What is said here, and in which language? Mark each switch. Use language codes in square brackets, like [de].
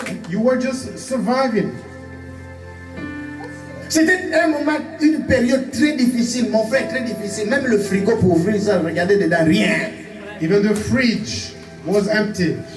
[en] You were just surviving. [fr] C'était un moment, une période très difficile, mon frère, très difficile. Même le frigo pour ouvrir ça, regardez dedans, rien. [en] Even the fridge was empty.